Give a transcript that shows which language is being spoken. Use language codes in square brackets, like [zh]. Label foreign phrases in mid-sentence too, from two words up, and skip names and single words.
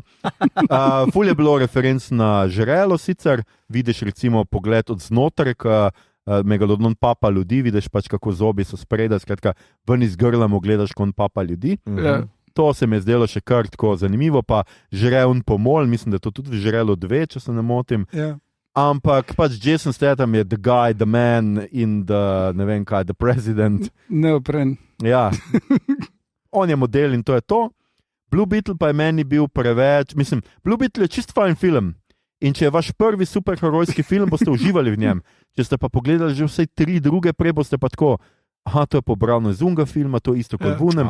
[sl] Ful je bilo referenc na žrelo sicer, vidiš recimo pogled od znotraj, Megalodon papa ljudi, vidiš kako zobi so spredaj, skratka ven iz grla mu gledaš, ko on papa ljudi. To se mi je zdelo še kar tako zanimivo, pa žrel pomol, mislim, da je to tudi v Žrelu 2, če se ne motim. Ampak Jason Statham je [en] the guy, the man in the, [sl] ne vem kaj, [en] the president. [sl] Neopren. Ja. On je model in to je to. Blue Beetle pa je meni bil preveč, mislim, Blue Beetle je čist fajn film. In če je vaš prvi superherojski film, boste uživali v njem. Če ste pa pogledali že vse 3 druge, prej boste pa tako, to je pobrano iz unga filma, to je isto kot vunem.